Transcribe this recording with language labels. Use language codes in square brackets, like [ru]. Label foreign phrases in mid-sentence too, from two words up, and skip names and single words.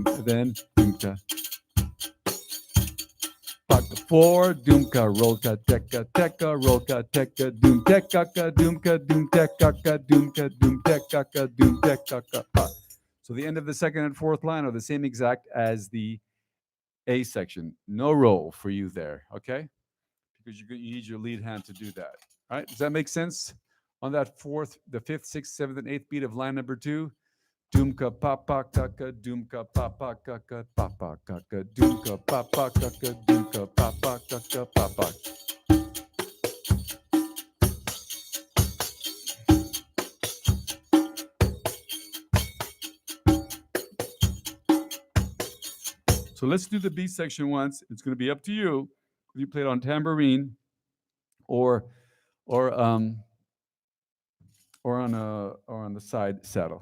[en] Then doom ka. 4. Doom ka roll ka teka teka roll ka teka doom teka ka doom ka doom teka ka doom ka doom teka ka doom teka ka. So the end of the second and fourth line are the same exact as the A section. No roll for you there, okay? because you need your lead hand to do that. All right, does that make sense? On that the fifth, sixth, seventh, and eighth beat of line number 2. Doomka papa kaka, doomka papa kaka, papa kaka, doomka papa kaka, doomka papa kaka, papa. So let's do the B section once. It's going to be up to you. If you play it on tambourine or on the side saddle.